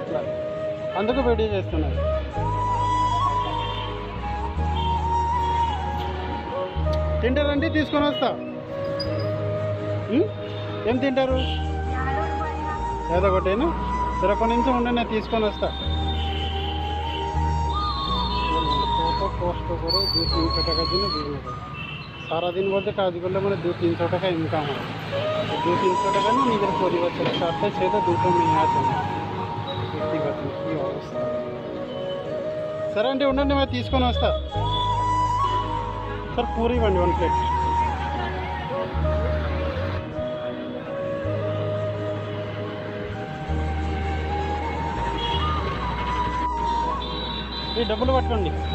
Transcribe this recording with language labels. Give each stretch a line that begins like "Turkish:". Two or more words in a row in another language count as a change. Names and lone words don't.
Telugu: ఇట్లా అందుకు వీడియో చేస్తున్నారు. తింటారండి? తీసుకొని వస్తా. ఏం తింటారు? ఏదో ఒకటేనా? సరే, ఒక నిమిషం ఉండి నేను తీసుకొని వస్తా.
Hindi: पोस्ट करो
Bangla: 200-300 টাকা দিনে বিক্রি করে। সারাদিন বলতে কাজ করলে মানে 200-300 টাকা ইনকাম হয়। 200-300 টাকা নিয়ে নিজের পরিবার চলে। 4টে ছেলে 2টো মেয়ে আছে। দেখতেই পাচ্ছেন কী অবস্থা।
Telugu: సరే అండి, ఉండండి, మేము తీసుకొని వస్తా. సార్ పూరి ఇవ్వండి 1 ప్లేట్. ఈ డబ్బులు పట్టుకోండి.